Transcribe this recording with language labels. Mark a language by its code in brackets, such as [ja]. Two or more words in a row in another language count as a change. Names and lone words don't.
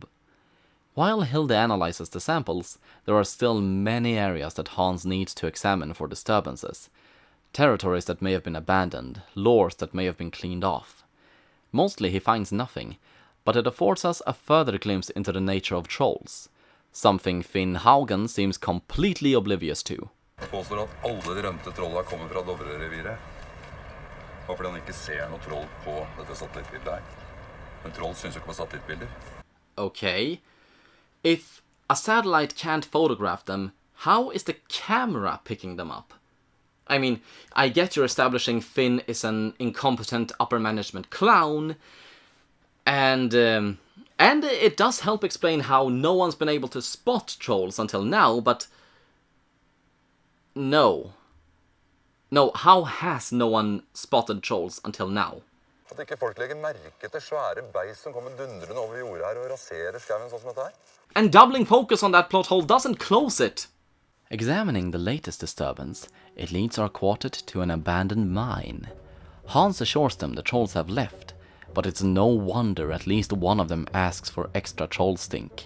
[en] While Hilde analyzes the samples, there are still many areas that Hans needs to examine for disturbances. Territories that may have been abandoned, lores that may have been cleaned off. Mostly he finds nothing, but it affords us a further glimpse into the nature of trolls. Something Finn Haugen seems completely oblivious to. [no] Han påstår at alle de rømte trollene kommer fra Dovre-reviret. Bare fordi han ikke ser noe troll på dette satellittbildet her. Men troll synes jo ikke på satellittbilder. [en] Okay. If a satellite can't photograph them, how is the camera picking them up? I mean, I get you're establishing Finn is an incompetent upper management clown, and it does help explain how no one's been able to spot trolls until now, but no. No, how has no one spotted trolls until now? [no] At ikke folk legger merke til svære beis som kommer dundrende over jordet her og raserer skauen sånn som dette her. [en] And doubling focus on that plot hole doesn't close it! Examining the latest disturbance, it leads our quartet to an abandoned mine. Hans assures them the trolls have left, but it's no wonder at least one of them asks for extra troll stink.